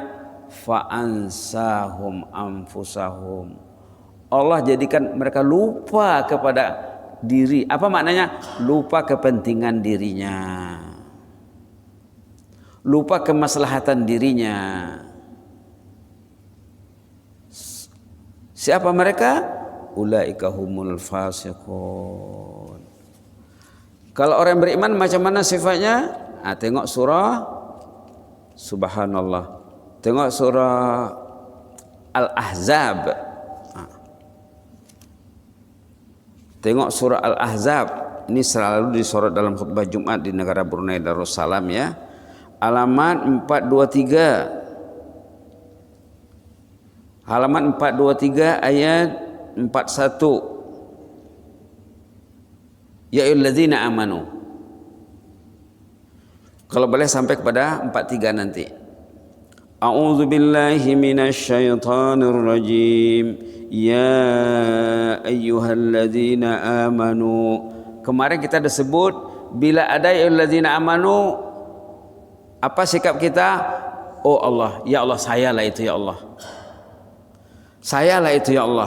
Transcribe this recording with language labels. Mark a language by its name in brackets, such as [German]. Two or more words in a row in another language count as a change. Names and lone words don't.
[Arabic] فأنساهم أنفسهم, [Malay] Allah jadikan mereka lupa kepada diri. Apa maknanya? Lupa kepentingan dirinya, lupa kemaslahatan dirinya. Siapa mereka? [Arabic] أولئك هم الفاسقون. [Malay] Kalau orang beriman macam mana sifatnya? Tengok surah Subhanallah, tengok surah Al-Ahzab. Tengok surah Al-Ahzab. Ini selalu disorot dalam khutbah Jumat di negara Brunei Darussalam ya. Halaman 423. Halaman 423 ayat 41. [Arabic] يا أيها الذين آمنوا. [Malay] Kalau boleh sampai kepada 43 nanti. [Arabic] أعوذ بالله من الشيطان الرجيم. يا أيها الذين آمنوا. [Malay] Kemarin kita disebut bila ada [Arabic] يا أيها الذين آمنوا, [Malay] apa sikap kita? Oh Allah, ya Allah, sayalah itu ya Allah. Sayalah itu ya Allah.